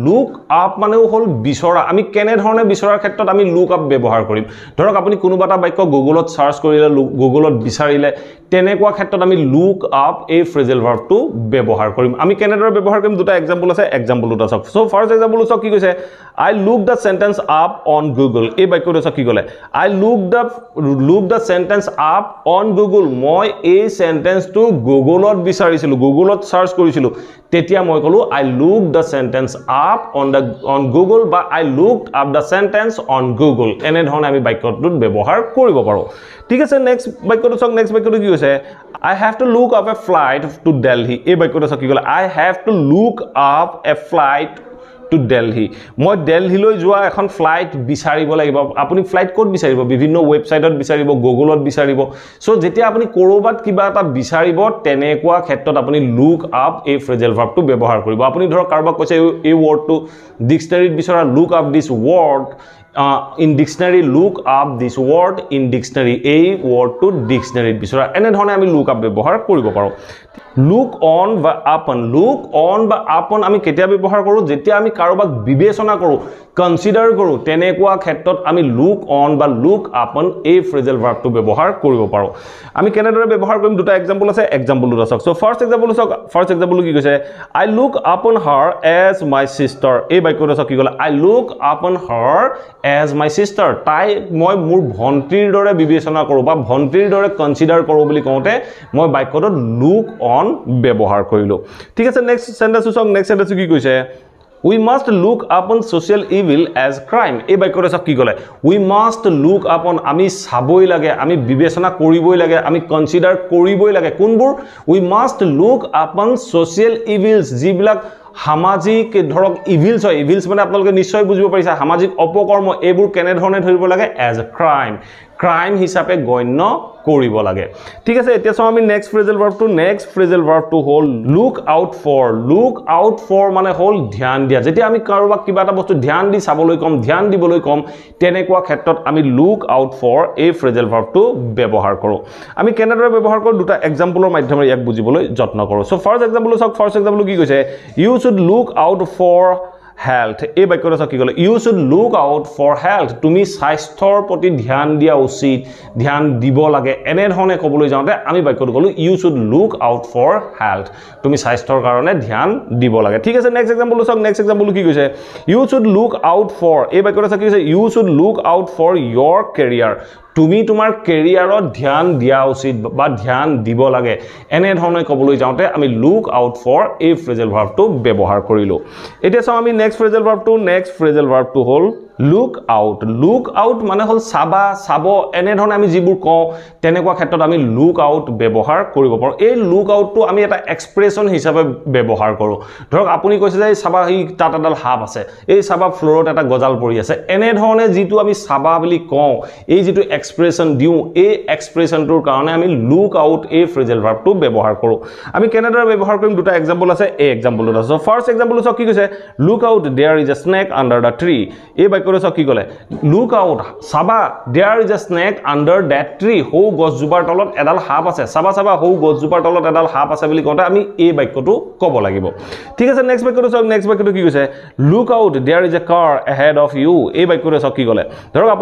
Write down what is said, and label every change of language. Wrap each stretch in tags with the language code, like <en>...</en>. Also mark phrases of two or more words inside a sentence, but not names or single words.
<as>মানেও হ'ল বিচৰা আমি কেনে ধৰণে বিচৰাৰ ক্ষেত্ৰত আমি</as> <en>look up</en> <as>ব্যৱহাৰ কৰিম ধৰক আপুনি কোনোবা এটা বাক্য গুগলত সার্চ কৰিলে গুগলত বিচাৰিলে তেনেকুৱা ক্ষেত্ৰত আমি</as> <en>look up</en> <as>এই</as> <en>phrasal verb</en> <as>ব্যৱহাৰ কৰিম আমি কেনেদৰে ব্যৱহাৰ কৰিম দুটা এক্সাম্পল আছে এক্সাম্পল দুটা চাওক</as> <en>so first example</en> <as>চাওক কি কৈছে</as> <en>I looked the sentence up on Google</en> <as>এই বাক্যটো চাওক কি ক'লে I</as> <en>looked the sentence up on Google</en> <as>মই এই সেন্টেন্সটো গুগলত বিচাৰিছিলো গুগলত সার্চ কৰিছিলো তেতিয়া মই কলো</as> <en>I looked the sentence up on Google</en> <as>বা</as> <en>I looked up the sentence on Google</en> <as>এনে ধৰণে আমি বাক্যটোত ব্যৱহাৰ কৰিব পাৰো ঠিক আছে নেক্সট বাক্যটো চাওক নেক্সট বাক্যটো কি হৈছে</as> <en>I have to look up a flight to Delhi</en> <as>এই বাক্যটো চাওক কি ক'লে</as> <en>I have to look up a flight to Delhi</en> <as>মই দিল্লীলৈ যোৱা এখন ফ্লাইট বিচাৰিব লাগিব আপুনি</as> <en>flight code</en> <as>বিচাৰিব বিভিন্ন ওয়েবসাইটত বিচাৰিব গুগলত বিচাৰিব সো যেতিয়া আপুনি কৰবাত কিবা এটা বিচাৰিব তেনেকুৱা ক্ষেত্ৰত আপুনি</as> <en>look up</en> <as>এই</as> <en>phrasal verb</en> <as>ব্যৱহাৰ কৰিব আপুনি ধৰক কাৰোবাক কৈছে এই ওয়াৰ্ডটো ডিকশনাৰীত বিচাৰা</as> <en>look up this word in dictionary look up this word in dictionary a word to dictionary</en> <as>বিচৰা এনে ধৰণে আমি</as> <en>look up</en> <as>ব্যৱহাৰ কৰিব পাৰো</as> <en>look on</en> <as>বা upon আমি কেতিয়া ব্যৱহাৰ কৰো যেতিয়া আমি কাৰোবাক বিবেচনা কৰো কনসিডাৰ কৰো তেনেকুৱা ক্ষেত্ৰত আমি</as> <en>look on</en> <as>বা</as> <en>look upon</en> <as>এই</as> <en>phrasal verb</en> <as>ব্যৱহাৰ কৰিব পাৰো আমি কেনেদৰে ব্যৱহাৰ কৰিম দুটা এক্সাম্পল আছে এক্সাম্পল দুটা চাওক</as> <en>so first example</en> <as>কি কৈছে</as> <en>I look upon her as my sister</en> <as>এই বাক্যটো চাওক কি ক'লে</as> <en>I look upon her as my sister</en> <as>তাই মই মোৰ ভন্টিৰ দৰে বিবেচনা কৰো বা ভন্টিৰ দৰে কনসিডাৰ কৰো বুলি কওঁতে মই বাক্যটো</as> <en>look on</en> <as>ব্যৱহাৰ কৰিলো ঠিক আছে</as> <en>next sentence</en> <as>কি কৈছে</as> <en>We must look upon social evil as crime</en> <as>এই বাক্যটো চাওক কি ক'লে</as> <en>We must look upon</en> <as>আমি চাবই লাগে আমি বিবেচনা কৰিবই লাগে আমি কনসিডাৰ কৰিবই লাগে কোনবোৰ</as> <en>We must look upon social evils</en> <as>যিবিলাক সামাজিক ধৰক ইভিলছ মানে আপোনালোকে নিশ্চয় বুজিব পাৰিছে সামাজিক অপকৰ্ম এইবোৰ কেনে ধৰণে ধৰিব লাগে</as> <en>as a crime</en> <as>হিচাপে গণ্য কৰিব লাগে ঠিক আছে এতিয়া চাও আমি নেক্সট</as> <en>phrasal verb</en> <as>হ'ল look</as> <en>out for</en> <as>মানে হ'ল ধ্যান দিয়া যেতিয়া আমি কাৰোবাক কিবা এটা বস্তু ধ্যান দি চাবলৈ কম ধ্যান দিবলৈ কম তেনেকুৱা ক্ষেত্ৰত আমি</as> <en>look out for</en> <as>এই</as> <en>phrasal verb</en> <as>ব্যৱহাৰ কৰো আমি কেনেদৰে ব্যৱহাৰ কৰো দুটা এক্সাম্পলৰ মাধ্যমেৰে ইয়াক বুজিবলৈ যত্ন কৰো</as> <en>so first example</en> <as>কি কৈছে</as> <en>You should look out for health</en> <as>এই বাক্যটো চাওক কি ক'লে</as> <en>You should look out for health</en> <as>তুমি স্বাস্থ্যৰ প্ৰতি ধ্যান দিয়া উচিত ধ্যান দিব লাগে এনে ধৰণে ক'বলৈ যাওঁতে আমি বাক্যটো ক'লো</as> <en>You should look out for health</en> <as>তুমি স্বাস্থ্যৰ কাৰণে ধ্যান দিব লাগে ঠিক আছে নেক্সট এক্সাম্পল কি কৈছে</as> <en>You should look out for</en> <as>এই বাক্যটো চাওক কি কৈছে</as> <en>You should look out for your career</en> <as>তুমি তোমাৰ কেৰিয়াৰত ধ্যান দিয়া উচিত বা ধ্যান দিব লাগে এনে ধৰণে ক'বলৈ যাওঁতে আমি</as> <en>look out for</en> <as>এই</as> <en>phrasal verb</en> <as>ব্যৱহাৰ কৰিলো এতিয়া চাও আমি নেক্সট</as> <en>phrasal verb</en> <as>হ'ল</as> <en>look out</en> <as>মানে হল চাব এনে ধৰণে আমি যিবোৰ কওঁ তেনেকুৱা ক্ষেত্ৰত আমি</as> <en>look out</en> <as>ব্যৱহাৰ কৰিব পাৰো এই</as> <en>look out</en> <as>টো আমি এটা এক্সপ্ৰেছন হিচাপে ব্যৱহাৰ কৰো ধৰক আপুনি কৈছে যে চাবা হি তাত এডাল হাব আছে এই চাবা ফ্লোৰত এটা গজাল পৰি আছে এনে ধৰণে যিটো আমি চাবা বুলি কওঁ এই যিটো এক্সপ্ৰেছন দিও এই এক্সপ্ৰেছনটোৰ কাৰণে আমি</as> <en>look out</en> <as>এই</as> <en>phrasal verb</en> <as>ব্যৱহাৰ কৰো আমি কেনেদৰে ব্যৱহাৰ কৰিম দুটা এক্সাম্পল আছে এই এক্সাম্পলটো আছে ফাৰ্স্ট এক্সাম্পলটো কি কৈছে</as> <en>look out there is a snake under the tree</en> <as>এই বাক্য বাক্যটো চাওক কি ক'লে</as> <en>look out</en> <as>চাবা</as> <en>there is a snake under the tree</en> <as>সৌ গছজোপাৰ তলত এডাল সাপ আছে চাবা চাবা সৌ গছজোপাৰ তলত এডাল সাপ আছে বুলি কওঁতে আমি এই বাক্যটো ক'ব লাগিব ঠিক আছে নেক্সট বাক্যটো চাওক নেক্সট বাক্যটো কি কৈছে</as> <en>look out there is a car ahead of you</en> <as>এই বাক্যটো চাওক কি ক'লে ধৰক আপুনি</as>